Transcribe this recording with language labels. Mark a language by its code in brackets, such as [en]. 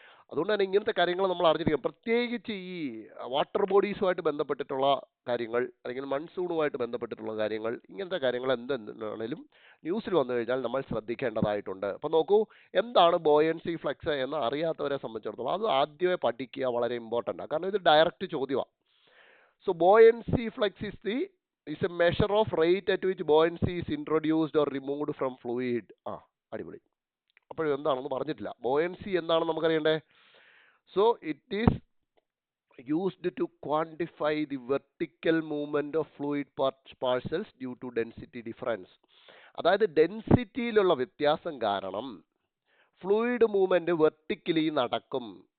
[ml] അതുകൊണ്ട് തന്നെ ഇങ്ങനത്തെ കാര്യങ്ങൾ നമ്മൾ അറിഞ്ഞിരിക്കണം. പ്രത്യേകിച്ച് ഈ വാട്ടർ ബോഡീസുമായിട്ട് ബന്ധപ്പെട്ടിട്ടുള്ള കാര്യങ്ങൾ അല്ലെങ്കിൽ മൺസൂണുമായിട്ട് ബന്ധപ്പെട്ടിട്ടുള്ള കാര്യങ്ങൾ, ഇങ്ങനത്തെ കാര്യങ്ങൾ എന്തെന്നാണേലും ന്യൂസിൽ വന്നു കഴിഞ്ഞാൽ നമ്മൾ ശ്രദ്ധിക്കേണ്ടതായിട്ടുണ്ട്. അപ്പം നോക്കൂ, എന്താണ് ബോയൻസി ഫ്ലക്സ് എന്ന് അറിയാത്തവരെ സംബന്ധിച്ചിടത്തോളം അത് ആദ്യമേ പഠിക്കുക വളരെ ഇമ്പോർട്ടൻ്റ് ആണ്. കാരണം ഇത് ഡയറക്റ്റ് ചോദ്യമാണ്. [en] So buoyancy flux is a measure of rate at which buoyancy is introduced or removed from fluid. [ml] അടിപൊളി. അപ്പോഴും എന്താണെന്ന് പറഞ്ഞിട്ടില്ല. ബോയൻസി എന്താണെന്ന് നമുക്കറിയണ്ടേ? [en] So it is used to quantify the vertical movement of fluid parcels due to density difference. [ml] അതായത് ഡെൻസിറ്റിയിലുള്ള വ്യത്യാസം കാരണം fluid movement vertically നടക്കും.